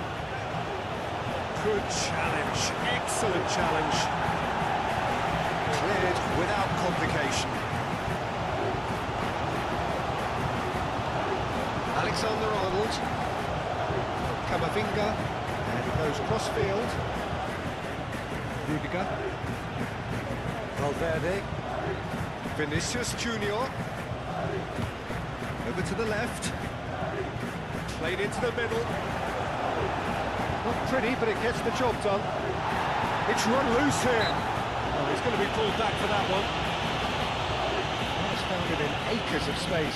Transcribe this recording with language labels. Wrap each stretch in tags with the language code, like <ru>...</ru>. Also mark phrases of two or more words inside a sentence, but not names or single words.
<en>Good challenge, excellent challenge. Cleared without complication. Alexander-Arnold. Camavinga. And he goes cross-field. Rudiger. Valverde. Vinicius Junior. Over to the left. Played into the middle. Not pretty, but it gets the job done. It's run loose here. Oh, he's going to be pulled back for that one. He's found it in acres of space.</en>